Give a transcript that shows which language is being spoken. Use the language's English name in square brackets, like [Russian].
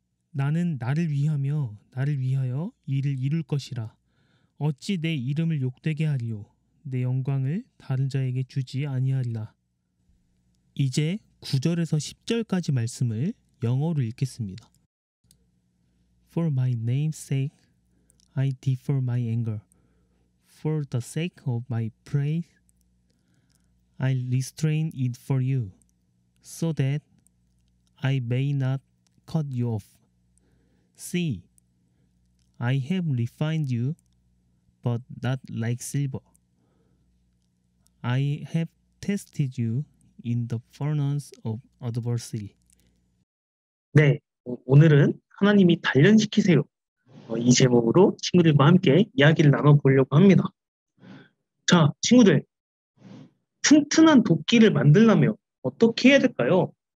[Korean] 나는 나를 위하며 나를 위하여 이를 이룰 것이라. 어찌 내 이름을 욕되게 하리요 내 영광을 다른 자에게 주지 아니하리라. 이제 9절에서 10절까지 말씀을 영어로 읽겠습니다. [English] For my name's sake I defer my anger. For the sake of my praise I restrain it for you, so that I may not cut you off. See, I have refined you, but not like silver. I have tested you in the furnace of adversity. [Korean] 네, 오늘은 하나님이 단련시키세요. 이 제목으로 친구들과 함께 이야기를 나눠보려고 합니다. 자, 친구들, 튼튼한 도끼를 만들려면 어떻게 해야 될까요?